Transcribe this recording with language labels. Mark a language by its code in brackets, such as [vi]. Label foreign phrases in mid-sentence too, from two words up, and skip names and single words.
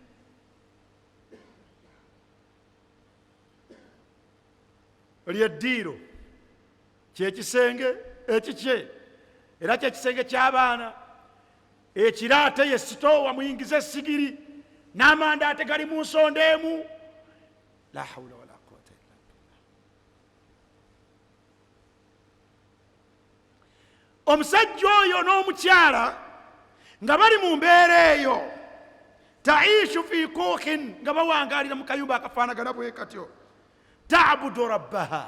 [lg] Lyeddiiro kyekisenge ekikye era kyekisenge ky'abaana. Ekiraate ye sitoowa muyingize essigiri n'amandaate gali mu nsonda emu. [ar] لا حول ولا قوة إلا بالله. [lg] Omusajja oyo n'omukyala nga bali mu mbeera eyo, [ar] تعيش في كوخ, [lg] nga bawangaalira mu kayumba akafaanagana bwe katyo, [ar] تعبد ربها.